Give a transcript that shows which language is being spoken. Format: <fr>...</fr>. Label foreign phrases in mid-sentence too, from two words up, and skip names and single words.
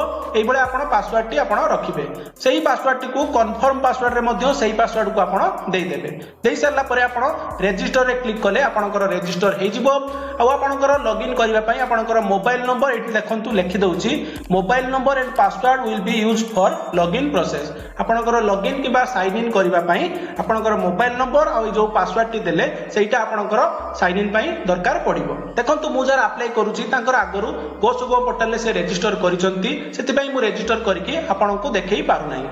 <or>ଏଇ ବେଳେ ଆପଣ ପାସୱାର୍ଡ ଟି ଆପଣ ରଖିବେ। ସେହି ପାସୱାର୍ଡ ଟି କୁ କନଫର୍ମ ପାସୱାର୍ଡ ରେ ମଧ୍ୟେ ସେହି ପାସୱାର୍ଡ କୁ ଆପଣ ଦେଇ ଦେବେ। ଦେଇ ସରିଲା ପରେ ଆପଣ ରେଜିଷ୍ଟର ରେ କ୍ଲିକ କଲେ ଆପଣଙ୍କର ରେଜିଷ୍ଟର ହେଇ ଯିବ। ଆ ଆପଣଙ୍କର ଲଗଇନ କରିବା ପାଇଁ ଆପଣଙ୍କର ମୋବାଇଲ ନମ୍ବର ଏଠି ଦେଖନ୍ତୁ ଲେଖି ଦଉଛି</or> <en>mobile number and password will be used for login process.</en> <or>ଆପଣଙ୍କର ଲଗଇନ କିବା ସାଇନ ଇନ କରିବା ପାଇଁ ଆପଣଙ୍କର</or> <en>mobile number</en> <or>ଆ ଯୋ ପାସୱାର୍ଡ ଟି ଦେଲେ ସେଟା ଆପଣଙ୍କର ସାଇନ ଇନ ପାଇଁ ଦରକାର ପଡ଼ିବ। ଦେଖନ୍ତୁ ମୁ ଯର ଅପ୍ଲାଇ କରୁଛି ତାଙ୍କର ଆଗରୁ ଗୋ ସୁଗମ ପୋର୍ଟାଲ ଲେ ସେ ରେଜିଷ୍ଟର କରିଛନ୍ତି, ସେଠି ପାଇଁ ମୁ ରେଜିଷ୍ଟର କରିକେ ଆପଣଙ୍କୁ ଦେଖେଇ ପାରୁ ନାହିଁ।</or>